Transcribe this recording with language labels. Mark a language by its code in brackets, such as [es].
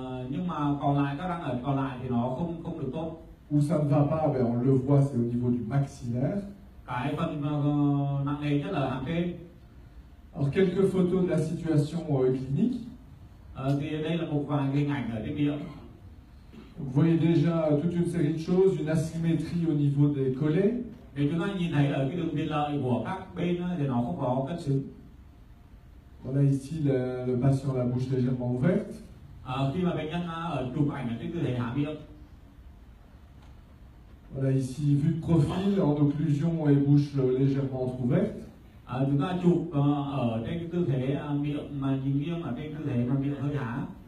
[vi] Nhưng mà còn lại các răng ở còn lại thì nó không được tốt. [fr] Où ça ne va pas, ben on le voit, c'est au niveau du maxillaire. [vi] Cái phần nặng nề nhất là hàm trên. [fr] Alors quelques photos de la situation clinique. [vi] Thì đây là một vài hình ảnh ở trên miệng. [fr] Vous voyez déjà toute une série de choses, une asymétrie au niveau des collets. [vi] Để chúng ta nhìn thấy ở cái đường biên lợi của các bên thì nó không có cân xứng. [fr] Voilà ici le patient la bouche légèrement ouverte. [vi] Khi mà bệnh nhân ở chụp ảnh ở trên tư thế há miệng. [fr] Voilà ici vue de profil en occlusion et bouche légèrement entrouverte. [vi] Chúng ta chụp ở trên cái tư thế miệng mà nhìn nghiêng ở trên tư thế mà miệng hơi há.